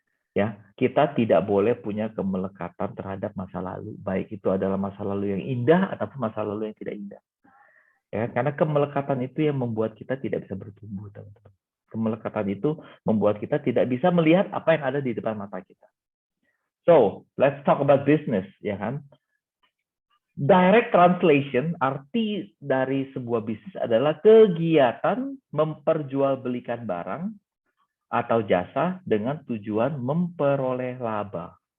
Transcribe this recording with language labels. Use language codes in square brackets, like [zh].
[id] Ya, kita tidak boleh punya kemelekatan terhadap masa lalu, baik itu adalah masa lalu yang indah ataupun masa lalu yang tidak indah. Ya, karena kemelekatan itu yang membuat kita tidak bisa bertumbuh, teman-teman. Kemelekatan itu membuat kita tidak bisa melihat apa yang ada di depan mata kita. [en] So, let's talk about business, [id] ya kan? [en] Direct translation, [id] arti dari sebuah bisnis adalah kegiatan memperjualbelikan barang atau jasa dengan tujuan memperoleh laba.